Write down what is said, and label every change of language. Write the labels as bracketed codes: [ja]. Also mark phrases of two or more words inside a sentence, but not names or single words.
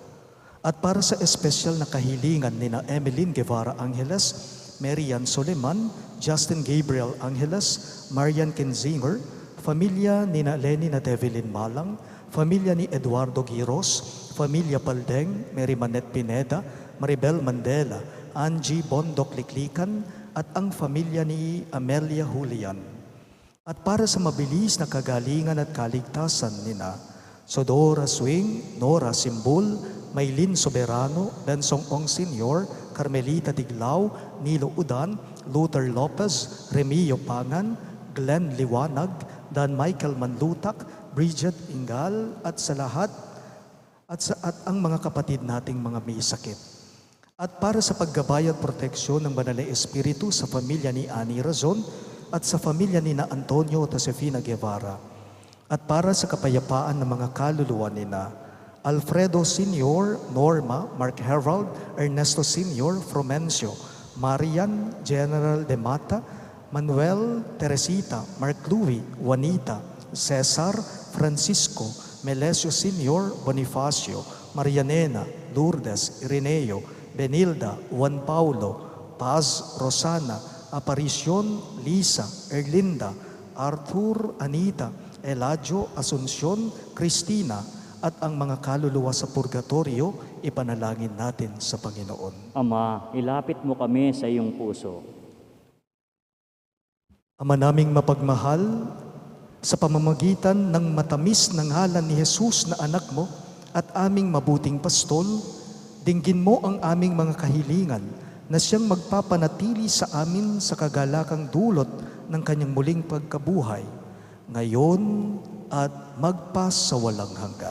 [tl] At para sa espesyal na kahilingan ni na Emeline Guevara Angeles, Marian Soleman, Justin Gabriel Angeles, Marian Kenzinger, pamilya ni na Lenny na Develin Malang, pamilya ni Eduardo Giros, pamilya Paldeng, Mary Manette Pineda, Maribel Mandela, Angie Bondok Liklikan, at ang pamilya ni Amelia Julian. At para sa mabilis na kagalingan at kaligtasan ni na Sodora Swing, Nora Simbul, Maylin Soberano, Bensong Ong Sr., Carmelita Tiglao, Nilo Udan, Luther Lopez, Remio Pangan, Glenn Liwanag, Dan Michael Manlutak, Bridget Ingal, at sa lahat at ang mga kapatid nating mga may sakit. At para sa paggabay at proteksyon ng Banal na Espiritu sa pamilya ni Ani Razon at sa pamilya ni na Antonio Josefina Guevara. At para sa kapayapaan ng mga kaluluwa ni na Alfredo Sr., Norma, Mark Herald, Ernesto Sr., Fromencio, Marian, General de Mata, Manuel, Teresita, Mark Louie, Juanita, Cesar, Francisco, Melesio Sr., Bonifacio, Marianena, Lourdes, Ireneo, Benilda, Juan Paulo, Paz, Rosana, Aparición, Lisa, Erlinda, Arthur, Anita, Eladio, Asuncion, Cristina, at ang mga kaluluwa sa purgatorio, ipanalangin natin sa Panginoon. Ama, ilapit mo kami sa iyong puso. Ama naming mapagmahal, sa pamamagitan ng matamis na ngalan ni Jesus na anak mo at aming mabuting pastol, dinggin mo ang aming mga kahilingan na siyang magpapanatili sa amin sa kagalakang dulot ng kanyang muling pagkabuhay, ngayon at magpas sa walang hanggan.